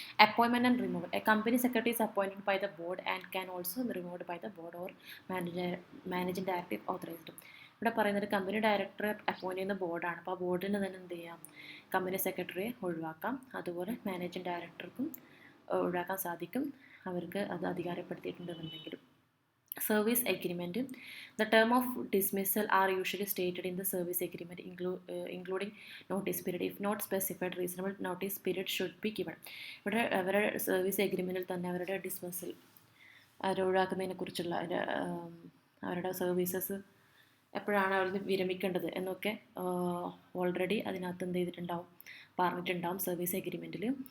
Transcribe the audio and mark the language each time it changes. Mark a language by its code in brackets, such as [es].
[en] Appointment and removal: a company secretary is appointed by the board and can also removed by the board or managing director authorised. [ml] ഇവിടെ പറയുന്നത് company ഡയറക്ടറെ appoint ചെയ്യുന്ന ബോർഡാണ്. അപ്പോൾ ആ ബോർഡിന് തന്നെ എന്ത് ചെയ്യാം? കമ്പനി സെക്രട്ടറിയെ ഒഴിവാക്കാം. അതുപോലെ മാനേജിംഗ് ഡയറക്ടർക്കും ഒഴിവാക്കാൻ സാധിക്കും, അവർക്ക് അത് അധികാരപ്പെടുത്തിയിട്ടുണ്ടെന്നുണ്ടെങ്കിലും. [en] Service agreement. The term of dismissal are usually stated in the service agreement, including notice period. If not specified, reasonable notice period should be given. [ml] ഇവിടെ അവരുടെ സർവീസ് എഗ്രിമെൻറ്റിൽ തന്നെ അവരുടെ ഡിസ്മിസൽ, അവരെ ഒഴിവാക്കുന്നതിനെ കുറിച്ചുള്ള അവരുടെ സർവീസസ് എപ്പോഴാണ് അവർ വിരമിക്കേണ്ടത് എന്നൊക്കെ ഓൾറെഡി അതിനകത്ത് എന്ത് ചെയ്തിട്ടുണ്ടാവും, പറഞ്ഞിട്ടുണ്ടാവും സർവീസ് എഗ്രിമെൻറ്റിൽ.